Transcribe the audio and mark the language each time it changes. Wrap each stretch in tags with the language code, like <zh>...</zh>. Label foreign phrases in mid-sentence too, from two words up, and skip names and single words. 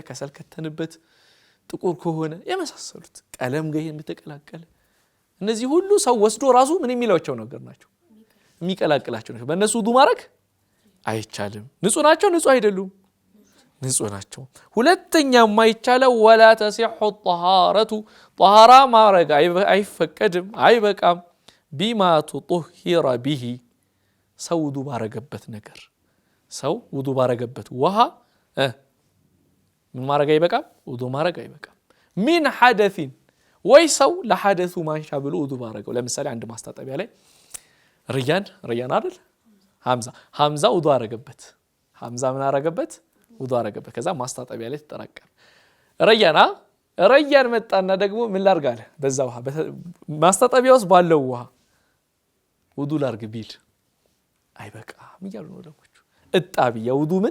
<am>ከሰል ከተንበት ጥቁር ከሆነ የመሳሰሉት ቀለም ጋር የተቀላቀለ እነዚህ ሁሉ ሰው ወስዶ ራሱ ምን የሚላቸው ነገር ናቸው የሚቀላቅላቸው ናቸው በእነሱ ውዱ ማድረግ አይቻልም ንጹህ ናቸው ንጹህ አይደሉም ንጹህ ናቸው ሁለተኛ የማይቻለው</am> <ar>ولا تصح الطهارة</ar> <am>طهارة ማድረግ አይፈቀድም አይበቃም</am> <ar>بما تطهر به</ar> <am>ሰው ውዱ ባረገበት ነገር ሰው ውዱ ባረገበት ውሃ ምን ማድረግ አይበቃም ውዱ ማድረግ አይበቃም</am> <ar>من حدث</ar> <am>ወይ ሰው ለሐደሱ ማንሻ ብሎ ውዱ ባረገው ለምሳሌ አንድ ማስታጠቢያ ላይ ሪያን አይደል ሐምዛ ውዱ አረገበት ሐምዛ ምን አረገበት ውዱ አረገበት ከዛ ማስታጠቢያ ላይ ተጠራቀመ ሪያን መጣና ደግሞ ምን ላርጋለ በዛ ውሃ ማስታጠቢያ ውስጥ ባለው ውሃ ውዱ ላርግ ቢል አይበቃም እያሉ ነው ዑለሞቹ። እጣቢ የውዱ ምን</am>